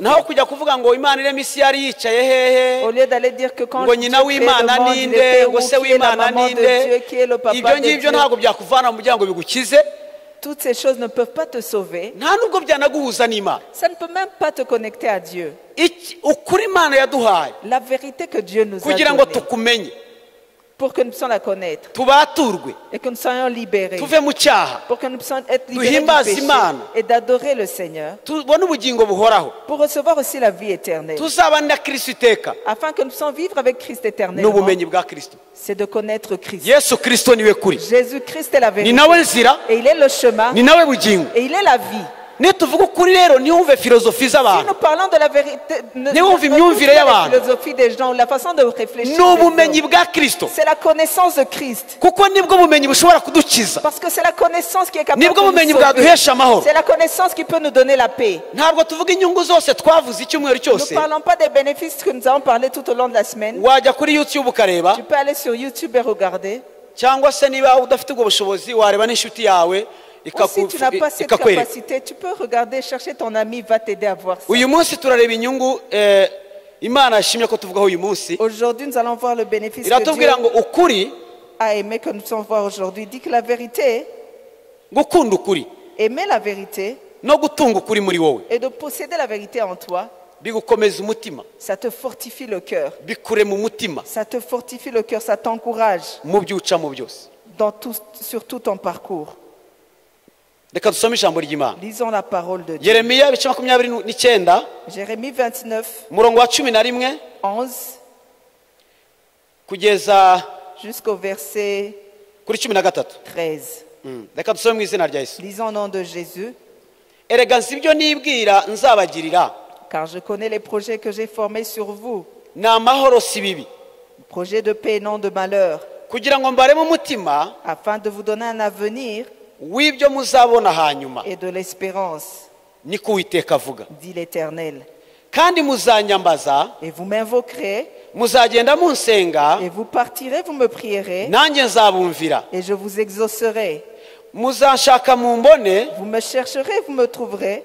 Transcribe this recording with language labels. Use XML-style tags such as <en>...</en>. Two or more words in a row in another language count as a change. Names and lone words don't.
<rw>Naho kujya kuvuga ngo Imana irema isi yari yicaye hehe,</rw> <fr>Au lieu d'aller dire que quand</fr> <rw>ngo</rw> <fr>Dieu</fr> <rw>nyina</rw> <fr>crée le</fr> <rw>w'Imana</rw> <fr>monde, il</fr> <rw>ninde,</rw> <fr>était</fr> <rw>ngo</rw> <fr>où, se qui est la</fr> <rw>w'Imana</rw> <fr>maman de</fr> <rw>ninde,</rw> <fr>Dieu, qui est le papa</fr> <rw>ibyo</rw> <fr>de</fr> <rw>ngibyo</rw> <fr>Dieu.</fr> <rw>ntabwo byakuvana mu byango bigukize,</rw> <fr>Toutes ces choses ne peuvent pas te sauver.</fr> <rw>nta nubwo byanaguhuza n'Imana.</rw> <fr>Ça ne peut même pas te connecter à Dieu.</fr> <rw>Ukuri Imana yaduhaye</rw> <fr>La vérité que Dieu nous a</fr> <rw>kugira ngo</rw> <fr>donnée,</fr> <rw>tukumenye,</rw> <fr>pour que nous puissions la connaître</fr> <rw>tubaturwe</rw> <fr>et que nous soyons libérés,</fr> <rw>tuve mu cyaha</rw> <fr>pour que nous puissions être libérés du</fr> <rw>duhimbaze</rw> <fr>péché</fr> <rw>Imana</rw> <fr>et d'adorer le Seigneur,</fr> <rw>tubone ubugingo buhoraho</rw> <fr>pour recevoir aussi la vie éternelle,</fr> <rw>tuzabane na Kristo iteka</rw> <fr>afin que nous puissions vivre avec Christ éternellement.</fr> <rw>n'ubumenyi bwa Kristo.</rw> <fr>C'est de connaître Christ.</fr> <rw>Yesu Kristo niwe kuri,</rw> <fr>Jésus-Christ est la</fr> <rw>ni</rw> <fr>vérité.</fr> <rw>nawe nzira,</rw> <fr>Et il est le chemin.</fr> <rw>ni nawe bugingo.</rw> <fr>Et il est la vie.</fr> <rw>Nituvuga ukuri rero ntiwumve filozofi</rw> <fr>Si nous</fr> <rw>z'abantu,</rw> <fr>parlons de la vérité, ne</fr> <rw>Niwumve</rw> <fr>écoutez</fr> <rw>imyumvire</rw> <fr>pas</fr> <rw>y'abantu.</rw> <fr>la philosophie des gens, la façon de réfléchir.</fr> <rw>ni</rw> <fr>des</fr> <rw>ubumenyi</rw> <fr>hommes.</fr> <rw>bwa Kristo,</rw> <fr>C'est la connaissance de Christ.</fr> <rw>kuko nibwo bumenyi bushobora kudukiza,</rw> <fr>Parce que c'est la connaissance qui est capable</fr> <rw>nibwo</rw> <fr>de</fr> <rw>bumenyi</rw> <fr>nous sauver.</fr> <rw>bwaduhesha amahoro.</rw> <fr>C'est la connaissance qui peut nous donner la paix.</fr> <rw>Ntabwo tuvuga inyungu zose twavuze icyumweru</rw> <fr>Nous</fr> <rw>cyose.</rw> <fr>ne parlons pas des bénéfices que nous avons parlé tout au long de la semaine.</fr> <rw>Wajya kuri YouTube ukareba,</rw> <fr>Tu peux aller sur YouTube et regarder.</fr> <rw>cyangwa se niba udafite ubwo bushobozi wareba n'inshuti yawe</rw> <fr>Ou si tu n'as pas cette</fr> <rw>ikakwereka.</rw> <fr>capacité, tu peux regarder, chercher ton ami, va t'aider à voir ça.</fr> <rw>Uyu munsi turareba inyungu Imana yashimye ko tuvugaho uyu munsi.</rw> <fr>Aujourd'hui, nous allons voir le bénéfice que Dieu</fr> <rw>Iratubwira ngo ukuri,</rw> <fr>a aimé que nous puissions voir aujourd'hui. Il dit que la vérité,</fr> <rw>gukunda ukuri</rw> <fr>aimer la vérité</fr> <rw>no gutunga ukuri muri wowe</rw> <fr>et de posséder la vérité en toi,</fr> <rw>bigukomeza umutima,</rw> <fr>ça te fortifie le cœur.</fr> <rw>bikurema umutima</rw> <fr>Ça te fortifie le cœur, ça t'encourage</fr> <rw>mu byo ucamo byose.</rw> <fr>sur tout ton parcours.</fr> <rw>Reka dusome ijambo ry'Imana.</rw> <fr>Lisons la parole de Dieu.</fr> <rw>Yeremiya ibice 29</rw> <fr>Jérémie 29,</fr> <rw>umurongo wa 11 11 kugeza</rw> <fr>jusqu'au verset</fr> <rw>kuri 13. 13. Reka dusome mu izina rya Yesu.</rw> <fr>Lisons au nom de Jésus.</fr> <rw>Erega nzi ibyo nibwira nzabagirira,</rw> <fr>Car je connais les projets que j'ai formés sur vous,</fr> <rw>ni amahoro si bibi,</rw> <fr>projets de paix et non de malheur,</fr> <rw>kugira ngo mbareme umutima</rw> <fr>afin de vous donner un avenir</fr> <rw>w'ibyo muzabona hanyuma,</rw> <fr>et de l'espérance,</fr> <rw>niko Uwiteka avuga.</rw> <fr>dit l'Éternel.</fr> <rw>Kandi muzanyambaza,</rw> <fr>Et vous m'invoquerez,</fr> <rw>muzagenda munsenga,</rw> <fr>et vous partirez, vous me prierez,</fr> <rw>nanjye nzabumvira.</rw> <fr>et je vous exaucerai.</fr> <rw>Muzanshaka mumbone,</rw> <fr>Vous me chercherez, vous me trouverez,</fr>